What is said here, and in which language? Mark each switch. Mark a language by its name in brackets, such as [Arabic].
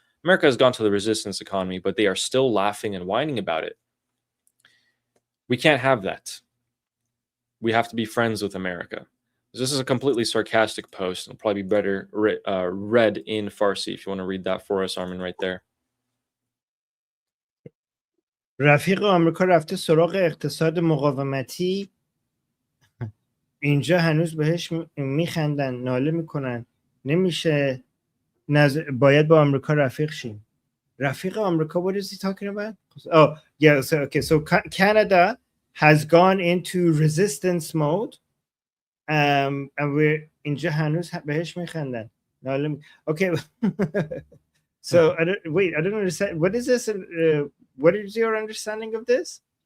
[English] America has gone to the resistance economy, but they are still laughing and whining about it. We can't have that. We have to be friends with America. This is a completely sarcastic post. It'll probably be better read in Farsi if you want to read that for us, Armin, right there. [Persian] رفیق آمریکا رفته سراغ اقتصاد مقاومتی. اینجا هنوز بهش میخندن، ناله میکنن. نمیشه، باید با آمریکا رفیق شیم. رفیق آمریکا, [English] what is he talking about? Oh, yeah, so Canada has gone into resistance mode, and we're [Persian] اینجا هنوز بهش میخندن. [English] Okay. So I don't understand. What is this? What is your understanding of this?